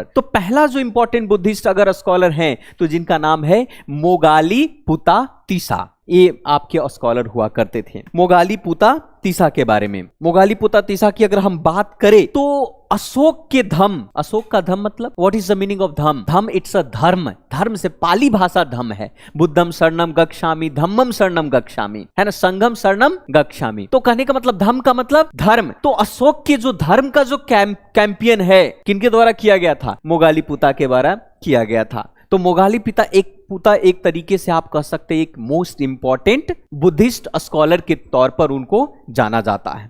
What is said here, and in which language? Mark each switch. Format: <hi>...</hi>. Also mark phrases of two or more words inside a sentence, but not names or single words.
<hi>तो पहला जो</hi> <en>important Buddhist</en> <hi>अगर स्कॉलर हैं तो जिनका नाम है मोगाली पुता तीसा, ये आपके स्कॉलर हुआ करते थे। मोगाली पुता तीसा के बारे में, मोगाली पुता तीसा की अगर हम बात करें तो अशोक का धम मतलब</hi> <en>what is the meaning of</en> <hi>धम? धम</hi> <en>it's a</en> <hi>धर्म से पाली भाषा धम है।</hi> <pi>बुद्धम शरणम गच्छामि, धम्मम शरणम गच्छामि,</pi> <hi>है ना,</hi> <pi>संघम शरणम गच्छामि।</pi> <hi>तो कहने का मतलब धम का मतलब धर्म। तो अशोक के जो धर्म का जो कैंपियन है, किनके द्वारा किया गया था? मोगाली पुता के द्वारा किया गया था। तो मोगाली पुता एक तरीके से आप कह सकते हैं एक</hi> <en>most important Buddhist scholar</en> <hi>के तौर पर उनको जाना जाता है।</hi>